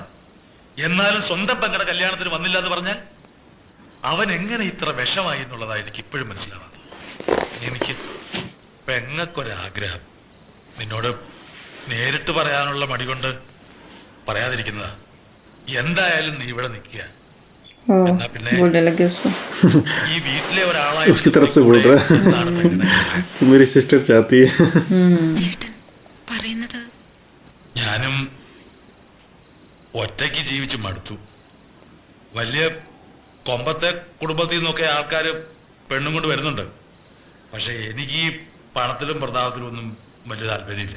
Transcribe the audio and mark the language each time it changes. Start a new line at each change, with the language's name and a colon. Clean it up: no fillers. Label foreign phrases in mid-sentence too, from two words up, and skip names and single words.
Malayalam: എന്നാലും സ്വന്തം പെങ്ങളുടെ കല്യാണത്തിന് വന്നില്ല എന്ന് പറഞ്ഞാൽ അവൻ എങ്ങനെ ഇത്ര വിഷമായി എന്നുള്ളതാ എനിക്ക് ഇപ്പോഴും മനസ്സിലാവാത്തത്. എനിക്ക് പെങ്ങൾക്കൊരാഗ്രഹം നിന്നോട് നേരിട്ട് പറയാനുള്ള മടി കൊണ്ട് പറയാതിരിക്കുന്നതാ. എന്തായാലും നീ ഇവിടെ നിൽക്കുക. എന്നാ പിന്നെ
Hindi: बोलने लगे उसको.
Malayalam: ഈ വീട്ടിലെ ഒരാളായി
Hindi: उसकी तरफ से बोल रहा है मेरी सिस्टर चाहती है.
Malayalam: ചേട്ടൻ പറയുന്നത് ഞാനും ഒറ്റയ്ക്ക് ജീവിച്ച് മടുത്തു. വലിയ കൊമ്പത്തെ കുടുംബത്തിൽ നിന്നൊക്കെ ആൾക്കാർ പെണ്ണും കൊണ്ട് വരുന്നുണ്ട്. പക്ഷെ എനിക്ക് ഈ പണത്തിലും പ്രതാപത്തിലും ഒന്നും വലിയ താല്പര്യമില്ല.